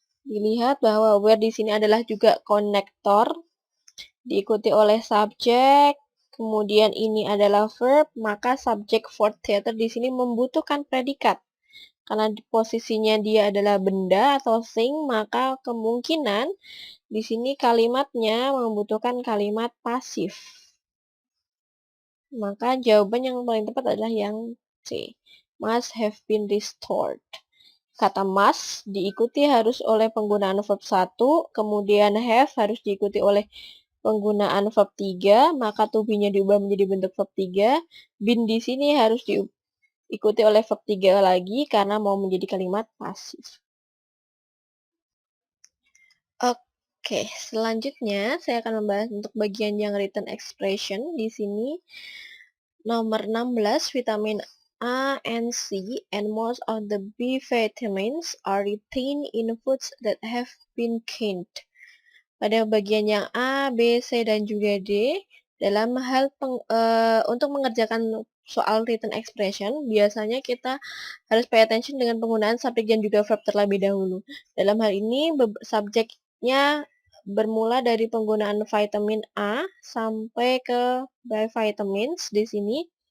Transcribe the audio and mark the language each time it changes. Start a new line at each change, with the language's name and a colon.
Indonesian: Dilihat bahwa where di sini adalah juga konektor, diikuti oleh subjek, kemudian ini adalah verb, maka subjek fourth theater di sini membutuhkan predikat. Karena posisinya dia adalah benda atau thing, maka kemungkinan di sini kalimatnya membutuhkan kalimat pasif. Maka jawaban yang paling tepat adalah yang C.
English: Must have been restored.
Indonesian: Kata must diikuti harus oleh penggunaan verb 1, kemudian have harus diikuti oleh penggunaan verb 3, maka to be-nya diubah menjadi bentuk verb 3. Been di sini harus diikuti oleh verb 3 lagi karena mau menjadi kalimat pasif. Oke, selanjutnya saya akan membahas untuk bagian yang written expression. Di sini nomor 16,
English: vitamin A and C and most of the B vitamins are retained in foods that have been canned.
Indonesian: Pada bagian yang A, B, C, dan juga D, dalam hal untuk mengerjakan soal written expression, biasanya kita harus
English: pay attention
Indonesian: dengan penggunaan subjek dan juga verb terlebih dahulu. Dalam hal ini, subjeknya bermula dari penggunaan vitamin A sampai ke vitamins di sini.